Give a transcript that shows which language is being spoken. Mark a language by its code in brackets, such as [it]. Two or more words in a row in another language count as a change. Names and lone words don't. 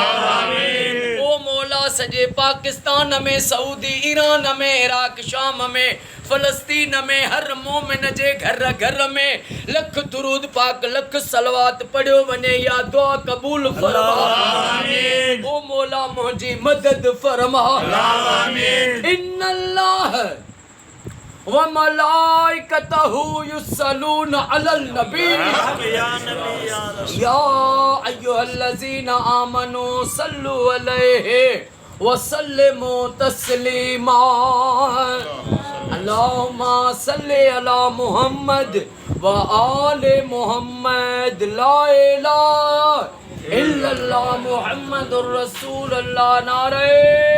[sd] ओ मौला सॼे पाकिस्तान में सऊदी ईरान में इराक शाम में फ़लस्तीन में हर मोमिन जे घर घर में लख दुरूद पाक लख सलवात पढ़ियो वञे या दुआ क़बूल फरमा ओ मौला मुंहिंजी मदद फरमा [ar] إن الله وملائكته يصلون على النبي يا أيها الذين آمنوا صلوا عليه وسلموا تسليما اللهم صل على محمد وآل محمد لا إله إلا الله محمد رسول الله नारे